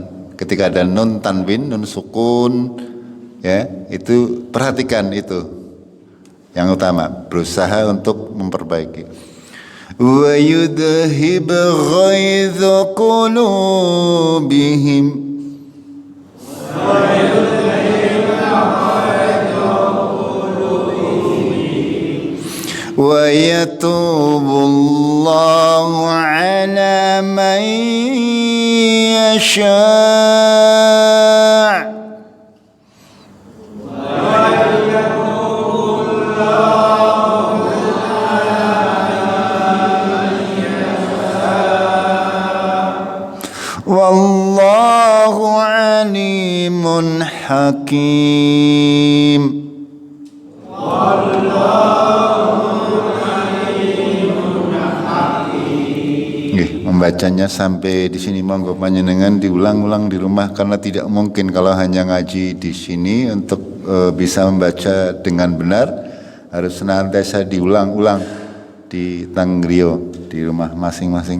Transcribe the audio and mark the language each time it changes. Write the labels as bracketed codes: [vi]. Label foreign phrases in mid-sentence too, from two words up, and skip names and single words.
[id] Ketika ada nun tanwin, nun sukun ya, itu perhatikan itu. Yang utama, berusaha untuk memperbaiki. [ar] ويذهب غيظ قلوبهم. ويتوب الله على من يشاء'. والله عليم حكيم. [id] Membacanya sampai di sini [jv] monggo panjenengan [id] diulang-ulang di rumah karena tidak mungkin kalau hanya ngaji di sini untuk bisa membaca dengan benar harus senantiasa diulang-ulang di tangrio di rumah masing-masing.